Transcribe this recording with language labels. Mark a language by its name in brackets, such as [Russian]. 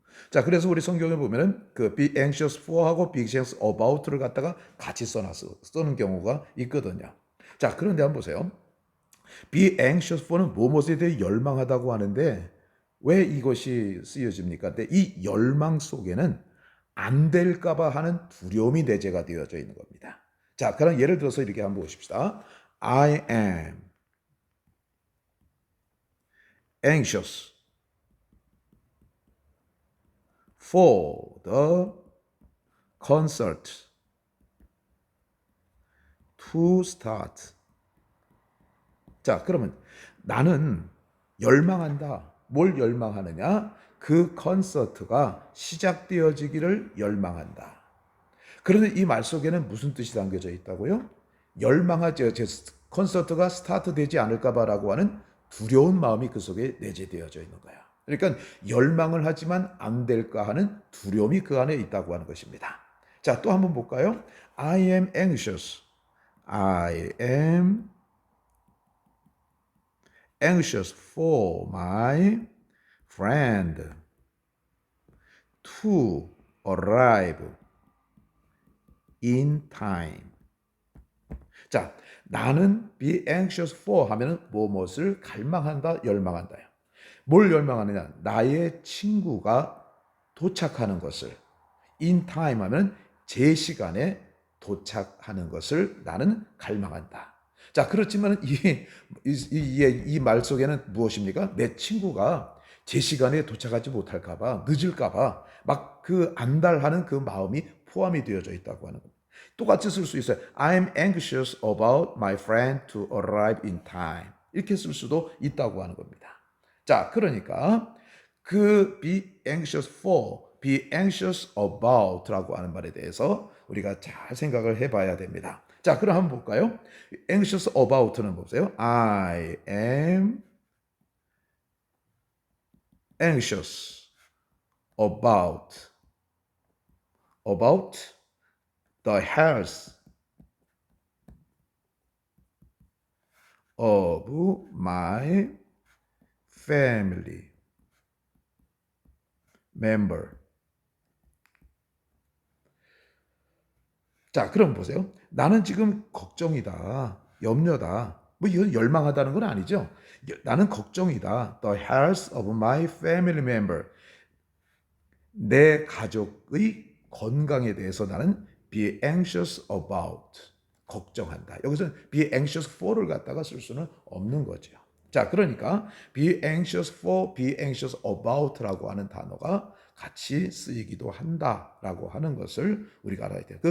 [Korean] 자, 그래서 우리 성경에 보면은 그 [English] be anxious for [Korean] 하고 [English] be anxious about [Korean] 를 갖다가 같이 쓰는 경우가 있거든요. 자, 그런데 한번 보세요. [English] be anxious for [Korean] 는 무엇에 대해 열망하다고 하는데 왜 이것이 쓰여집니까? 근데 이 열망 속에는 안 될까봐 하는 두려움이 내재가 되어져 있는 겁니다. 자, 그럼 예를 들어서 이렇게 한번 보십시다. [English] I am anxious for the concert to start. [Korean] 자, 그러면 나는 열망한다. 뭘 열망하느냐? 그 콘서트가 시작되어지기를 열망한다. 그런데 이 말 속에는 무슨 뜻이 담겨져 있다고요? 열망하죠. 콘서트가 스타트 되지 않을까봐라고 하는 두려운 마음이 그 속에 내재되어져 있는 거야. 그러니까 열망을 하지만 안 될까 하는 두려움이 그 안에 있다고 하는 것입니다. 자, 또 한번 볼까요? [English] I am anxious. I am anxious for my friend to arrive in time. [Korean] 자, 나는 [English] be anxious for [Korean] 하면은 무엇을 갈망한다, 열망한다. 뭘 열망하느냐? 나의 친구가 도착하는 것을. [English] in time [Korean] 하면 제 시간에 도착하는 것을 나는 갈망한다. 자, 그렇지만 이 말 속에는 무엇입니까? 내 친구가 제 시간에 도착하지 못할까봐, 늦을까봐 막 그 안달하는 그 마음이 포함이 되어져 있다고 하는 겁니다. 똑같이 쓸 수 있어요. [English] I'm anxious about my friend to arrive in time. [Korean] 이렇게 쓸 수도 있다고 하는 겁니다. 자, 그러니까 그 [English] be anxious for, be anxious about [Korean] 라고 하는 말에 대해서 우리가 잘 생각을 해봐야 됩니다. 자, 그럼 한번 볼까요? [English] anxious about [Korean] 는 보세요. [English] I am anxious about the health of my family member. [Korean] 자, 그럼 보세요. 나는 지금 걱정이다, 염려다. 뭐 이건 열망하다는 건 아니죠. 나는 걱정이다. [English] The health of my family member. [Korean] 내 가족의 건강에 대해서 나는 [English] be anxious about. [Korean] 걱정한다. 여기서 [English] be anxious for [Korean] 를 갖다가 쓸 수는 없는 거죠. 자, 그러니까 [English] be anxious for, be anxious about [Korean] 라고 하는 단어가 같이 쓰이기도 한다라고 하는 것을 우리가 알아야 돼요.